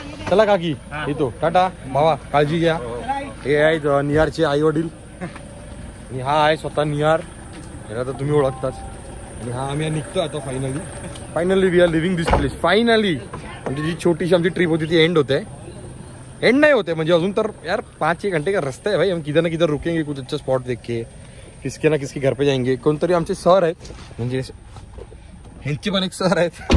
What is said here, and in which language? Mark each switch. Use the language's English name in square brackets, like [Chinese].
[Marathi] चला काकी येतो. टाटा भावा काळजी घ्या. हे आहेत निहारचे आई वडील आणि हा आहे स्वतः निहार. याला तर तुम्ही ओळखताच. आणि हा आम्ही निघतोय आता [English] Finally we are living this place. [Marathi] Finally म्हणजे जी छोटीशी आमची ट्रिप होती ती एंड होते. [Hindi] एंड नहीं होते [Marathi] म्हणजे अजून तर [Hindi] यार 5-6 घंटे का रास्ता है भाई. हम किधर ना किधर रुकेंगे कुछ अच्छा स्पॉट देख के. किसके ना किसके घर पे जाएंगे. [Marathi] कोणतरी आमचे सर आहेत म्हणजे ह्यांचे पण एक सर आहेत.